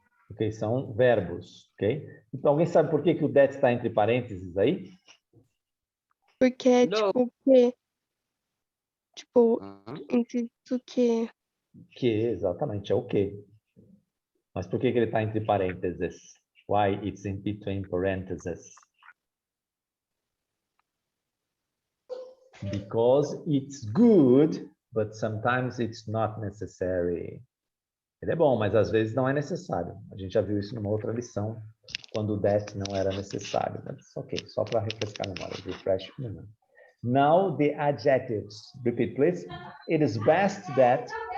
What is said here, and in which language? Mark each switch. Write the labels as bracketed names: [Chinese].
[Portuguese] Ok, são verbos, ok? Então, alguém sabe por que que o that está entre parênteses aí? Porque é tipo que, tipo, entre o que. Que, exatamente, é o que. Mas por que que ele está entre parênteses? [English] Why it's in between parentheses? Because it's good but sometimes it's not necessary. [Portuguese] Ele é bom, mas às vezes não é necessário. A gente já viu isso numa outra lição, quando o that não era necessário. Mas ok, só para refrescar a memória. [English] Refresh memory. Now the adjectives. Repeat, please. It is best that.